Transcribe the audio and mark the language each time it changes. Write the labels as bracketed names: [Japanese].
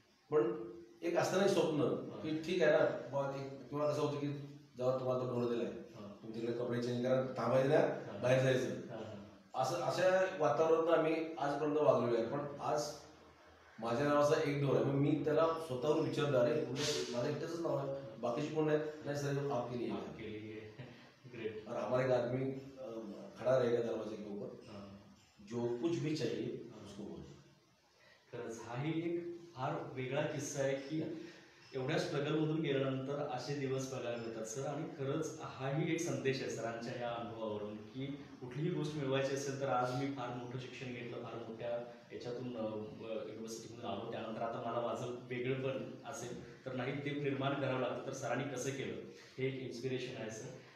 [Marathi] पण एक असताना स्वप्न की ठीक आहे ना, किंवा कसं होतं की जेव्हा तुम्हाला तो डोळ दिलाय, तुम्ही तिकडे कपडे चेंज करा, थांबायचं ना, बाहेर जायचं, अशा वातावरणात आम्ही आजपर्यंत वागलेलो आहे। पण आज माझ्या नावाचा एक डोर आहे, मग मी त्याला स्वतःहून विचारलं, अरे म्हणजे माझं एकटंच नाव आहे, बाकीची कोण आहेत? [Hindi] नाही सर आप के लिए ग्रेट, और हमारा एक आदमी खड़ा रहेगा दरवाजे के ऊपर, जो कुछ भी चाहिए उसको बोलो। [Marathi] खरंच हाही एक फार वेगळा किस्सा आहे की एवढ्या स्ट्रगलमधून गेल्यानंतर असे दिवस बघायला मिळतात सर। आणि खरंच हाही एक संदेश आहे सरांच्या या अनुभवावरून की कुठलीही गोष्ट मिळवायची असेल तर आज मी फार मोठं शिक्षण घेतलं, फार मोठ्या याच्यातून युनिव्हर्सिटीमधून आलो, त्यानंतर आता मला माझं वेगळं पण असेल तर नाही ते निर्माण करावं लागतं, तर सरांनी कसं केलं हे एक इन्स्पिरेशन आहे सर।